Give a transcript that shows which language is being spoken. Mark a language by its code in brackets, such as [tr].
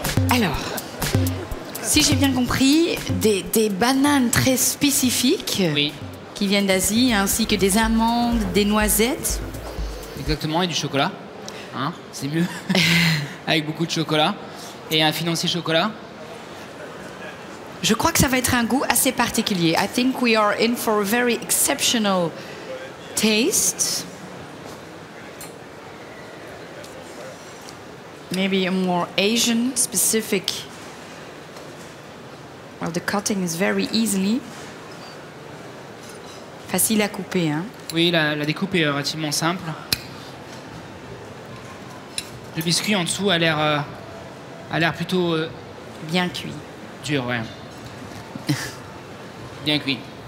[fr] Alors, si j'ai bien compris, des bananes très spécifiques qui viennent d'Asie, ainsi que des amandes, des noisettes. Exactement, et du chocolat. Hein, c'est mieux. Avec beaucoup de chocolat. Et un financier chocolat. Je crois que ça va être un goût assez particulier. [en] I think we are in for a very exceptional taste. Maybe a more Asian specific. Well, the cutting is very easily. [fr] Facile à couper, hein? Oui, la découpe est relativement simple. Le biscuit en dessous a l'air plutôt bien cuit. Dur, ouais. Bien cuit.